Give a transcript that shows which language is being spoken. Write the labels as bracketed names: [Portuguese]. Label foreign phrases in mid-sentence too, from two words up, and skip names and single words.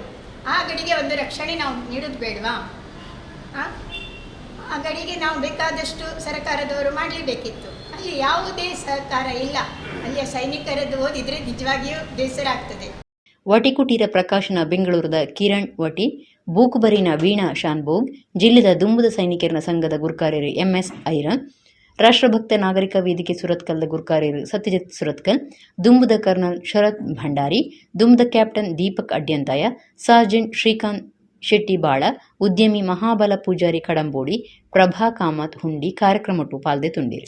[Kannada] ಆ ಗಡಿಗೆ ಒಂದು ರಕ್ಷಣೆ ನಾವು ನೀಡೋದು ಬೇಡವಾ? ಆ ಗಡಿಗೆ ನಾವು ಬೇಕಾದಷ್ಟು ಸರ್ಕಾರದವರು ಮಾಡಲೇಬೇಕಿತ್ತು. ಅಲ್ಲಿ ಯಾವುದೇ ಸಹಕಾರ ಇಲ್ಲ. ಅಲ್ಲಿಯ ಸೈನಿಕರದ್ದು ಓದಿದರೆ ನಿಜವಾಗಿಯೂ ಬೇಸರ ಆಗ್ತದೆ. [Tulu] ವಟಿ ಕುಟೀರ ಪ್ರಕಾಶನ ಬೆಂಗಳೂರದ ಕಿರಣ್ ವಟಿ, ಬೂಕುಬರಿನ ವೀಣಾ ಶಾನ್ಭೋಗ್, ಜಿಲ್ಲೆದ ದುಂಬುದ ಸೈನಿಕರ ಸಂಘದ ಗುರ್ಕಾರ್ಯರು MS ಐರನ್, ರಾಷ್ಟ್ರಭಕ್ತ ನಾಗರಿಕ ವೇದಿಕೆ ಸುರತ್ಕಲ್ದ ಗುರ್ಕಾರ್ಯರು ಸತ್ಯಜಿತ್ ಸುರತ್ಕಲ್, ದುಂಬುದ ಕರ್ನಲ್ ಶರತ್ ಭಂಡಾರಿ, ದುಂಬುದ ಕ್ಯಾಪ್ಟನ್ ದೀಪಕ್ ಅಡ್ಯಂತಾಯ, ಸಾರ್ಜೆಂಟ್ ಶ್ರೀಕಾಂತ್ ಶೆಟ್ಟಿ ಬಾಳ, ಉದ್ಯಮಿ ಮಹಾಬಲ ಪೂಜಾರಿ ಕಡಂಬೋಡಿ, ಪ್ರಭಾ ಕಾಮತ್ ಹುಂಡಿ ಕಾರ್ಯಕ್ರಮಟ್ಟು ಪಾಲ್ದೆ ತುಂಡಿರು.